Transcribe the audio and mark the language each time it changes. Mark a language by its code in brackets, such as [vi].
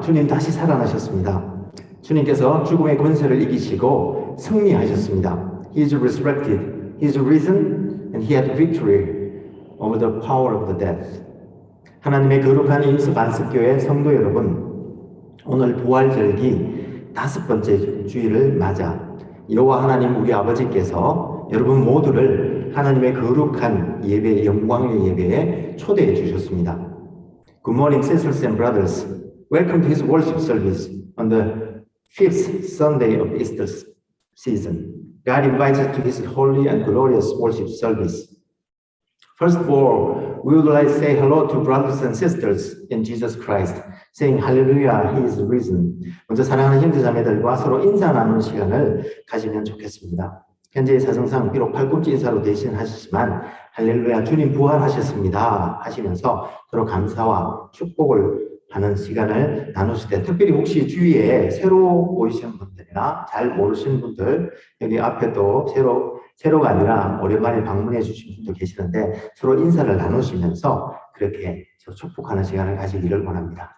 [ko] 주님 다시 살아나셨습니다. 주님께서 죽음의 권세를 이기시고 승리하셨습니다. [en] He is resurrected, He is risen, and He had victory over the power of the death. [ko] 하나님의 거룩한 임스 반석교회 성도 여러분, 오늘 부활절기 5번째 주일을 맞아 여호와 하나님 우리 아버지께서 여러분 모두를 하나님의 거룩한 예배, 영광의 예배에 초대해 주셨습니다. [en] Good morning, sisters and brothers. Welcome to His worship service on the 5th Sunday of Easter season. God invites us to His holy and glorious worship service. First of all, we would like to say hello to brothers and sisters in Jesus Christ, saying Hallelujah, He is risen. [ko] 먼저 사랑하는 형제자매들과 서로 인사 나누는 시간을 가지면 좋겠습니다. 현재의 사정상 비록 팔꿈치 인사로 대신하시지만 할렐루야 주님 부활하셨습니다 하시면서 서로 감사와 축복을 하는 시간을 나누실 때, 특별히 혹시 주위에 새로 오시는 분들이나 잘 모르시는 분들, 여기 앞에 또 새로가 아니라 오랜만에 방문해 주신 분도 계시는데 서로 인사를 나누시면서 그렇게 축복하는 시간을 가지기를 원합니다.